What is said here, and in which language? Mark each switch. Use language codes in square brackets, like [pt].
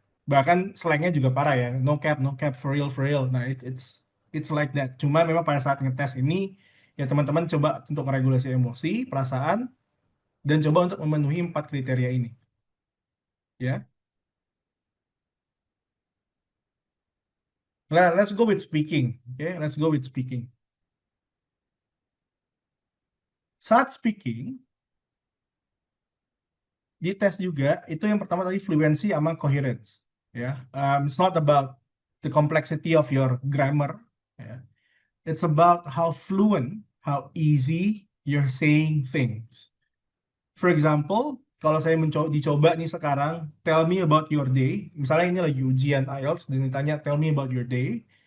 [id] Bahkan slangnya juga parah ya. [en] No cap, for real. Nah, it's like that. [id] Cuma memang pada saat ngetes ini ya teman-teman coba untuk meregulasi emosi, perasaan, dan coba untuk memenuhi 4 kriteria ini. Ya. [en] Nah, let's go with speaking. Okay, let's go with speaking. [id] Saat speaking, di tes juga itu yang pertama tadi fluency sama coherence. [en] Ya, it's not about the complexity of your grammar. Ya. It's about how fluent, how easy you're saying things. For example, [id] kalau saya dicoba nih sekarang, [en] tell me about your day. [id] Misalnya ini lagi ujian IELTS dan ditanya [en] tell me about your day.